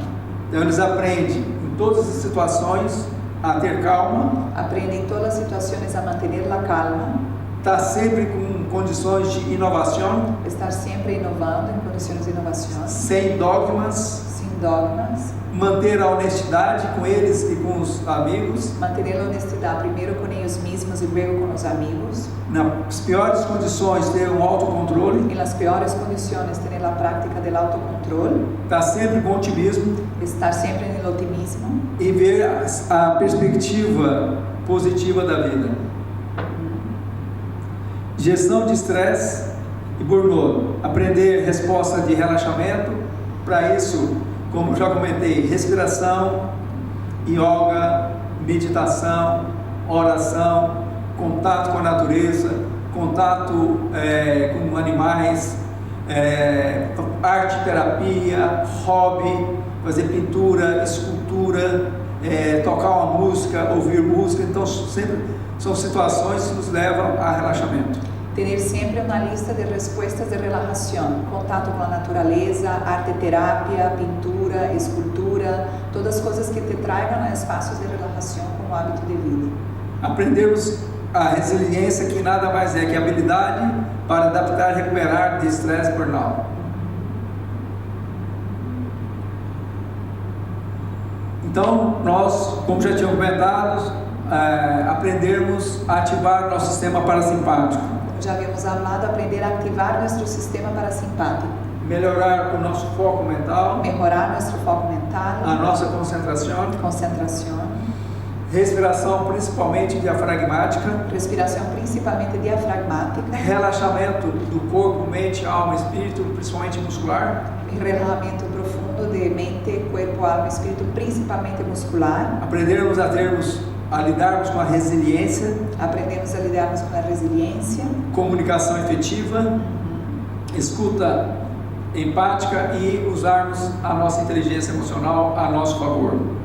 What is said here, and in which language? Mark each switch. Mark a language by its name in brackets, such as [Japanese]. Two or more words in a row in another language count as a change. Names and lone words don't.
[Portuguese] Então eles aprendem em todas as situações a ter calma. Aprendem em todas as situações a manter a calma. Estar sempre com condições de inovação. Estar sempre inovando em condições de inovação. Sem dogmas. Sem sin dogmas, manter a honestidade com eles e com os amigos, [Spanish] mantener la honestidad primero con ellos mismos y luego con los amigos, [Portuguese] nas piores condições ter um autocontrole, [Spanish] en las peores condiciones tener la práctica del autocontrol, [Portuguese] estar sempre com otimismo [Spanish] estar siempre en el optimismo [Portuguese] e ver a perspectiva positiva da vida. Gestão de estresse e burnout, aprender resposta de relaxamento. Para isso, como já comentei, respiração, yoga, meditação, oração, contato com a natureza, contato com animais, arte terapia, hobby, fazer pintura, escultura, tocar uma música, ouvir música. Então sempre são situações que nos levam a relaxamento. [Spanish] Tener siempre una lista de respuestas de relajación, contacto con la naturaleza, arte terapia, pintura, escultura, todas cosas que te traigan a espacios de relajación como hábito de vida. [Portuguese] Aprendermos a resiliência, que nada mais é que a habilidade para adaptar e recuperar de estresse e burnout. Então, nós, como já tínhamos comentado, aprendermos a ativar nosso sistema parasimpático. [Spanish] Ya habíamos hablado, aprender a activar nuestro sistema parasimpático, [Portuguese] Melhorar o nosso foco mental, [Spanish] mejorar nuestro foco mental, [Portuguese] a nossa concentração, respiração principalmente diafragmática, [Spanish] respiración principalmente diafragmática, [Portuguese] relaxamento do corpo, mente, alma, espírito, principalmente muscular, [Spanish] relajamiento profundo de mente, cuerpo, alma, espíritu, principalmente muscular. [Portuguese] aprendermos a lidarmos com a resiliência, Aprendemos a lidarmos com a resiliência, comunicação efetiva, escuta empática e usarmos a nossa inteligência emocional a nosso favor.